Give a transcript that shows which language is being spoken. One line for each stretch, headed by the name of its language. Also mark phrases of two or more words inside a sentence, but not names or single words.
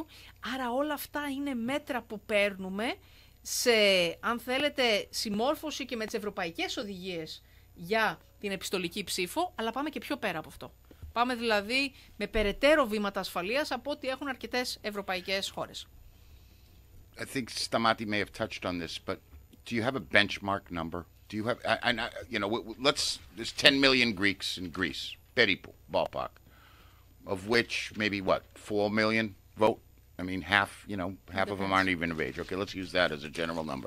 Greek: Άρα όλα αυτά είναι μέτρα που παίρνουμε σε, αν θέλετε, συμμόρφωση και με τις ευρωπαϊκές οδηγίες για την επιστολική ψήφο, αλλά πάμε και πιο πέρα από αυτό. Πάμε δηλαδή με περαιτέρω βήματα ασφαλείας από ό,τι έχουν αρκετές ευρωπαϊκές χώρες.
English: I think Stamati may have touched on this, but do you have a benchmark number? Do you have, you know, there's 10 million Greeks in Greece, peripou, ballpark, of which maybe, 4 million vote? I mean, half of them aren't even of age. Okay, let's use that as a general number.